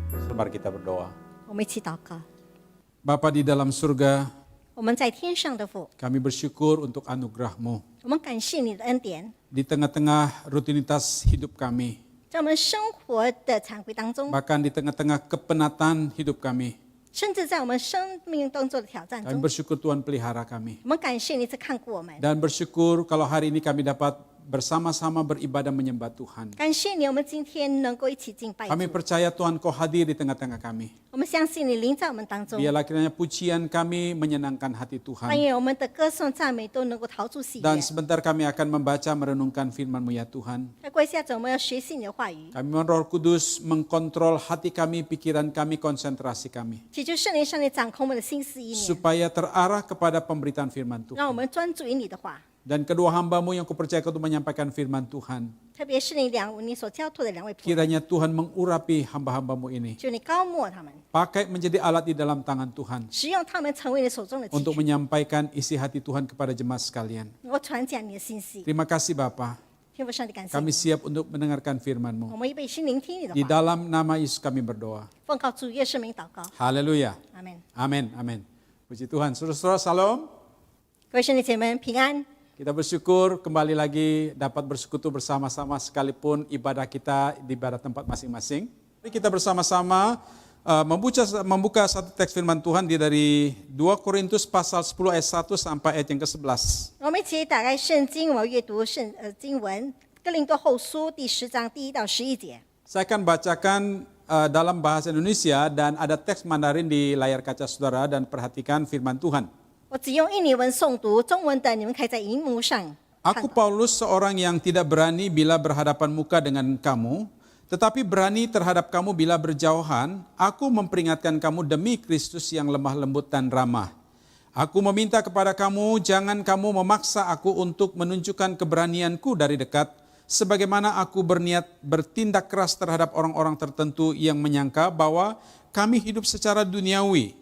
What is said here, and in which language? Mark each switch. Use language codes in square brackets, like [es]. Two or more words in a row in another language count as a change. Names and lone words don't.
[id] Mari kita berdoa. [zh] 我们一起祷告。 [id] Bapa di dalam surga, [zh] 我们在天上的父， [id] kami bersyukur untuk anugerah-Mu [zh] 我们感谢你的恩典， [id] di tengah-tengah rutinitas hidup kami, [zh] 在我们生活的常规当中， [id] bahkan di tengah-tengah kepenatan hidup kami. [zh] 甚至在我们生命当中的挑战 [id] Kami [zh] 中， [id] bersyukur Tuhan pelihara kami. [zh] 我们感谢你是看顾我们， [id] Dan bersyukur kalau hari ini kami dapat bersama-sama beribadah menyembah Tuhan. [zh] 感谢你，我们今天能够一起敬拜 [id] Kami [zh] 主。 [id] percaya Tuhan Kau hadir di tengah-tengah kami. [zh] 我们相信你临在我们当中， [id] Biarlah kiranya pujian kami menyenangkan hati [zh] 但 [id] Tuhan. [zh] 愿我们的歌颂赞美都能够陶铸喜悦 [id] Dan。sebentar kami akan membaca merenungkan firman-Mu ya Tuhan. [zh] 再过一下子，我们要学习你的话语， [id] Kami mohon Roh Kudus mengkontrol hati kami, pikiran kami, konsentrasi kami. [zh] 祈求圣灵上帝掌控我们的心思意念， [id] Supaya terarah kepada pemberitaan firman [zh] 让我 [id] Tuhan. [zh] 们专注于你的话。 [id] Dan kedua hamba-Mu yang kupercayakan untuk menyampaikan firman Tuhan. [zh] 特别是你所交托的两位仆人， [id] Kiranya Tuhan mengurapi hamba-hamba-Mu ini. [zh] 求你高抹他们， [id] Pakai menjadi alat di dalam tangan Tuhan. [zh] 使用他们成为你手中的器 [id] Untuk [zh] 具， [id] menyampaikan isi hati Tuhan kepada jemaat sekalian. [zh] 能够传讲你的信息。 [id] Terima kasih Bapa. [zh] 天父上帝，感谢 [id] Kami [zh] 你， [id] siap untuk mendengarkan [zh] 我 [id] firman-Mu. [zh] 们预备心聆听你的 [id] Di [zh] 话。 [id] dalam nama Yesus kami berdoa. [zh] 奉靠主耶稣名祷告， [id] Haleluya. [zh] 阿门。 [id] Amin, amin. Puji Tuhan. Saudara-saudara, salam. [zh] 各位兄弟姐妹们平安。 [id] Kita bersyukur kembali lagi dapat bersekutu bersama-sama sekalipun ibadah kita di ibadah tempat masing-masing. Mari kita bersama-sama membuka satu teks firman Tuhan dari 2 Korintus pasal 10 ayat 1 sampai ayat yang ke-11. [zh] 我们一起打开圣经，我们阅读经文《哥林多后书》第10章第1到11节。 [id] Saya akan bacakan dalam bahasa Indonesia dan ada teks Mandarin di layar kaca saudara dan perhatikan firman Tuhan. [zh] 我只用印尼文诵读，中文的你们可以在荧幕上看 [id] Aku [zh] 到。 [id] Paulus seorang yang tidak berani bila berhadapan muka dengan kamu, tetapi berani terhadap kamu bila berjauhan. Aku memperingatkan kamu demi Kristus yang lemah lembut dan ramah. Aku meminta kepada kamu, jangan kamu memaksa aku untuk menunjukkan keberanianku dari dekat, sebagaimana aku berniat bertindak keras terhadap orang-orang tertentu yang menyangka bahwa kami hidup secara duniawi.